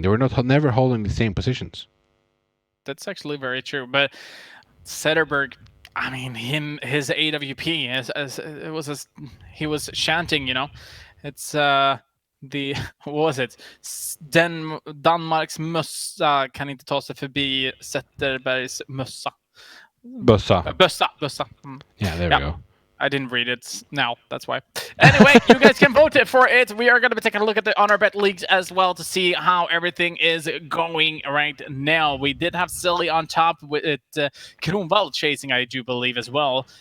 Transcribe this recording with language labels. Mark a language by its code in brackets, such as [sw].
[en] They were never holding the same positions. That's actually very true. But Zetterberg, I mean, his AWP, he was chanting, you know. It's what was it? [sv] Danmarks mössa kan inte ta sig förbi Zetterbergs mössa. Bössa. Mm. [en] Yeah, there we go. I didn't read it now, that's why. Anyway, you guys can vote for it. We are going to be taking a look at the honor bet leagues as well to see how everything is going right now. We did have Silly on top with Kronwall chasing, I do believe, as well.